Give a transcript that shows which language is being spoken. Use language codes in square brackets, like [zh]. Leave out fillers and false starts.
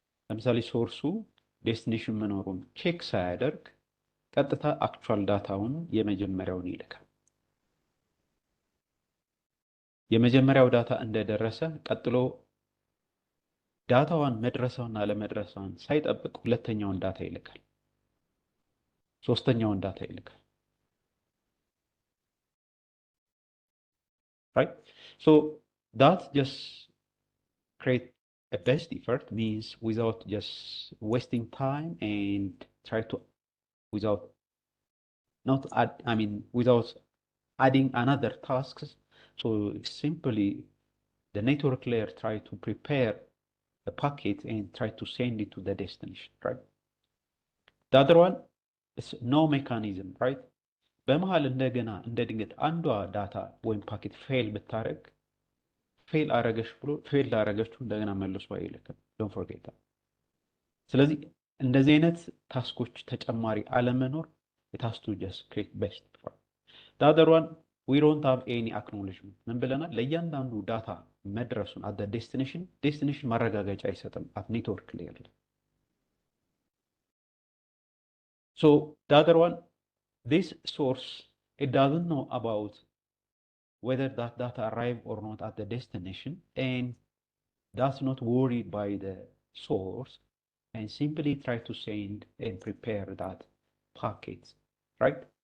[am] ለምሳሌ ሶርሱ ዴስቲኔሽን መኖሩን ቼክ ሳያደርግ ቀጥታ አክቹዋል ዳታውን የመጀመሪያውን ይልካል። የመጀመሪያው ዳታ እንደደረሰ ቀጥሎ ዳታዋን መድረሷና አለመድረሷን ሳይጠብቅ ሁለተኛውን ዳታ ይልካል፣ ሶስተኛውን ዳታ ይልካል። [en] right? So that just create a best effort, means without just wasting time and try to without not add, I mean, without adding another tasks. So simply the network layer try to prepare the packet and try to send it to the destination, right? The other one is no mechanism, right? [am] በመሃል እንደገና እንደ ድንገት አንዷ ዳታ ወይም ፓኬት ፌል ብታረግ ፌል አረገች ብሎ ፌል ላረገችው እንደገና መልሶ አይልክም። [en] ዶንት ፎርጌት ዳት። [am] ስለዚህ እንደዚህ አይነት ታስኮች ተጨማሪ አለመኖር [en] it has to just create best effort. The other one, we don't have any acknowledgement. [am] ምን ብለናል? ለእያንዳንዱ ዳታ መድረሱን [en] at the destination [am] ማረጋገጫ አይሰጥም [en] at network layer. So the other one, this source, it doesn't know about whether that data arrive or not at the destination, and that's not worried by the source, and simply try to send and prepare that packet, right?